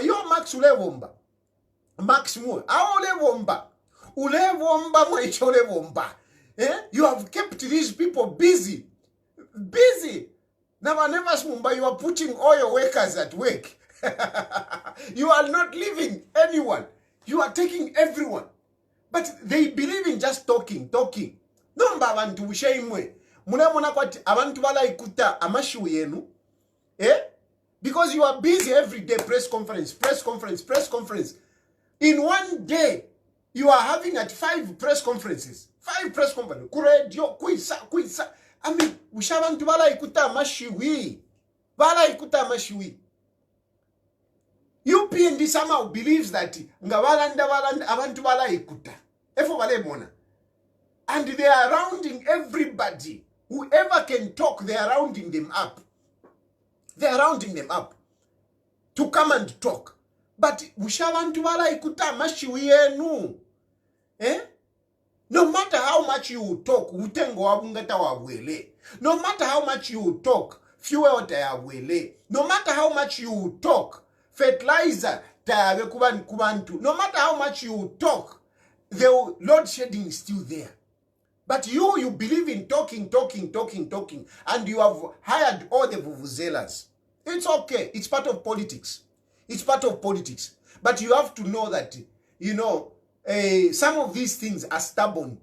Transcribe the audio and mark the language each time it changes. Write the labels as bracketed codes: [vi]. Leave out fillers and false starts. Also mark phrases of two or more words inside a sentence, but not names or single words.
[en] You're Max Ulevomba. Max Moore. Ulevomba. You have kept these people busy. Now, you are putting all your workers at work. You are not leaving anyone. You are taking everyone. But they believe in just talking. [bem] No abantu bushaimwe. Muna kwati abantu bala ikuta amashu yenu. [en] Because you are busy every day, press conference. In one day, you are having at 5 press conferences. 5 press conferences. [bem] Kuredio, kuisa. [en] I mean, [bem] ushabantu bala ikuta amashiwi. [en] UPND somehow believes that [bem] abantu bala ikuta. [en] And they are rounding everybody. Whoever can talk, they are rounding them up. To come and talk. [bem] But ushabantu bala ikuta mashiwiyenu. [en] No matter how much you talk, [bem] utengo wabungata wabwele. [en] No matter how much you talk, fuel tayabwele. No matter how much you talk, [bem] fertilizer tayabe kubantu. [en] No matter how much you talk, the load shedding is still there. But you believe in talking, and you have hired all the vuvuzelas. It's okay. It's part of politics. It's part of politics. But you have to know that, you know, some of these things are stubborn.